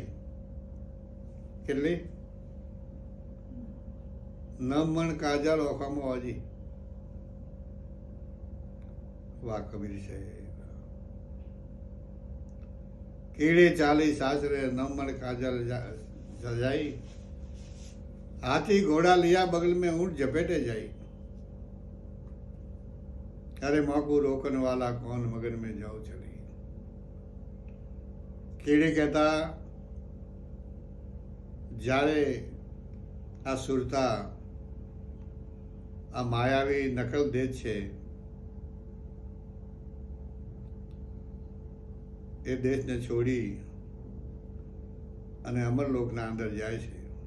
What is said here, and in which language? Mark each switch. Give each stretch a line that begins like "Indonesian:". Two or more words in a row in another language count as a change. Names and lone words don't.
Gujarati: કેટલી? 9 મણ કાજળ ઓખામાં હજી. વાહ કબીર છે. કીડી ચાલી સાસરે 9 મણ કાજલ સજાઈ,
Hindi: हाथी घोड़ा लिया बगल में ऊंट झपेटे जाई. अरे माँ को रोकने वाला कौन, मगन में जाओ चली.
Gujarati: કીડી કહેતા જ્યારે આ સુરતા, આ માયાવી નકલ દેશ છે, એ દેશને છોડી અને અમરલોકના અંદર જાય છે.